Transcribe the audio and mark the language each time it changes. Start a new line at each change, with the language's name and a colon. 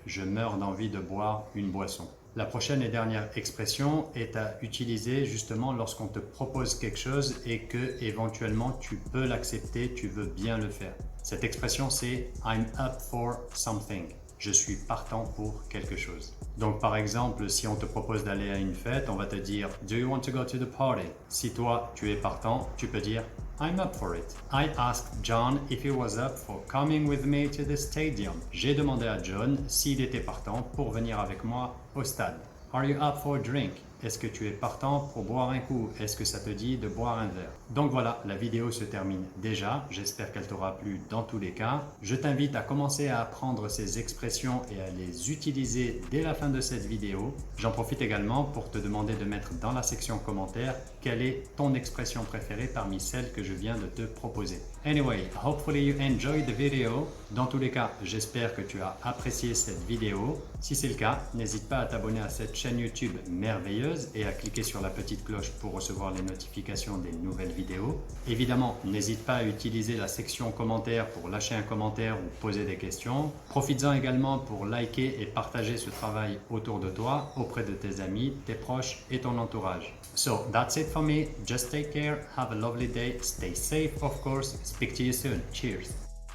French: Je meurs d'envie de boire une boisson. La prochaine et dernière expression est à utiliser justement lorsqu'on te propose quelque chose et que éventuellement tu peux l'accepter, tu veux bien le faire. Cette expression c'est
English: I'm up for something.
French: Je suis partant pour quelque chose. Donc par exemple, si on te propose d'aller à une fête, on va te dire
English: Do you want to go to the party?
French: Si toi tu es partant, tu peux dire
English: I'm up for it. I asked John if he was up for coming with me to the stadium.
French: J'ai demandé à John s'il était partant pour venir avec moi au stade.
English: Are you up for a drink?
French: Est-ce que tu es partant pour boire un coup? Est-ce que ça te dit de boire un verre? Donc voilà, la vidéo se termine déjà. J'espère qu'elle t'aura plu dans tous les cas. Je t'invite à commencer à apprendre ces expressions et à les utiliser dès la fin de cette vidéo. J'en profite également pour te demander de mettre dans la section commentaires quelle est ton expression préférée parmi celles que je viens de te proposer.
English: Anyway, hopefully you enjoyed the video.
French: Dans tous les cas, j'espère que tu as apprécié cette vidéo. Si c'est le cas, n'hésite pas à t'abonner à cette chaîne YouTube merveilleuse suivreuse et à cliquer sur la petite cloche pour recevoir les notifications des nouvelles vidéos. Évidemment, n'hésite pas à utiliser la section commentaires pour lâcher un commentaire ou poser des questions. Profites-en également pour liker et partager ce travail autour de toi, auprès de tes amis, tes proches et ton entourage.
English: So that's it for me. Just take care, have a lovely day, stay safe of course, speak to you soon. Cheers!